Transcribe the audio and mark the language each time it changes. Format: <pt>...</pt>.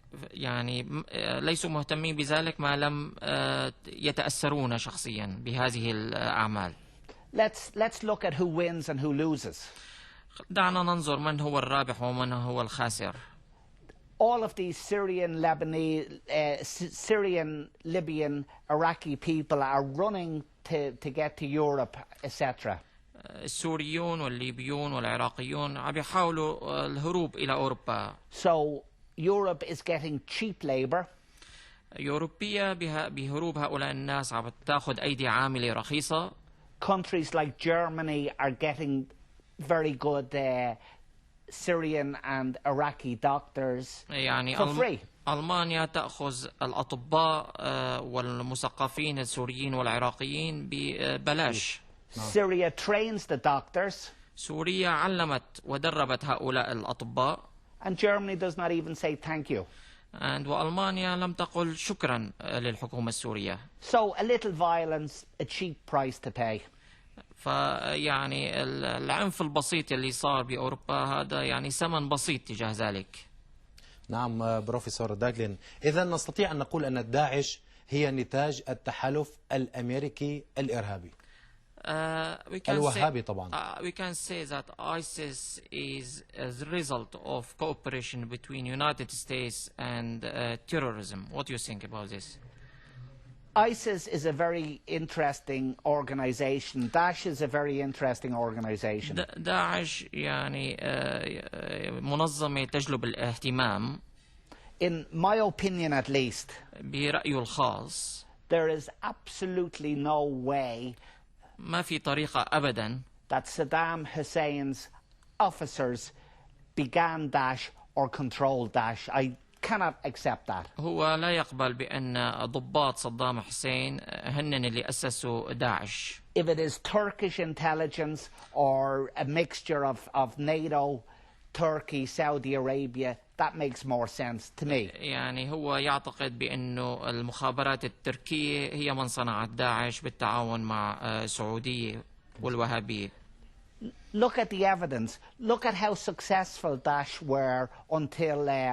<ar>يعني ليسوا مهتمين بذلك ما لم يتأثرون شخصيا بهذه الأعمال.</ar> <en>Let's look at who wins and who loses.</en> <ar>دعنا ننظر من هو الرابح ومن هو الخاسر.</ar> <en>All of these Syrian, Lebanese, Syrian, Libyan, Iraqi people are running to get to Europe, etc.</en> <ar>السوريون والليبيون والعراقيون عم يحاولوا الهروب إلى أوروبا.</ar> <en>So Europe is getting cheap labor.</en> <ar>أوروبية بهروب هؤلاء الناس عم تأخذ أيدي عاملة رخيصة.</ar> <en>Countries like Germany are getting very good Syrian and Iraqi doctors يعني for free.</en> <ar>ألمانيا تأخذ الأطباء والمثقفين السوريين والعراقيين ببلاش.</ar> <en>Syria trains the doctors.</en> <ar>سوريا علمت ودربت هؤلاء الأطباء.</ar> <en>And Germany does not even say thank you.</en> <ar>وألمانيا لم تقل شكرا للحكومة السورية.</ar> <en>So a little violence, a cheap price to pay.</en> <ar>فيعني العنف البسيط اللي صار بأوروبا هذا يعني ثمن بسيط تجاه ذلك. نعم بروفيسور ديكلن، إذا نستطيع أن نقول أن داعش هي نتاج التحالف الأمريكي الإرهابي الوهابي طبعا.</ar> <en>We can say that ISIS is a result of cooperation between United States and terrorism. What do you think about this? ISIS is a very interesting organization. Daesh is a very interesting organization.</en> <ar>داعش يعني منظمة تجلب الاهتمام.</ar> <en>In my opinion at least,</en> <ar>برأيه الخاص.</ar> <en>there is absolutely no way</en> <ar>ما في طريقة أبدا</ar> <en>that Saddam Hussein's officers began Daesh or controlled Daesh. I cannot accept that.</en> <ar>هو لا يقبل بأن ضباط صدام حسين هن اللي أسسوا داعش.</ar> <en>If it is Turkish intelligence or a mixture of NATO, Turkey, Saudi Arabia, that makes more sense to me.</en> <ar>يعني هو يعتقد بأنه المخابرات التركية هي من صنعت داعش بالتعاون مع السعودية والوهابية.</ar> <en>Look at the evidence. Look at how successful Daesh were until</en>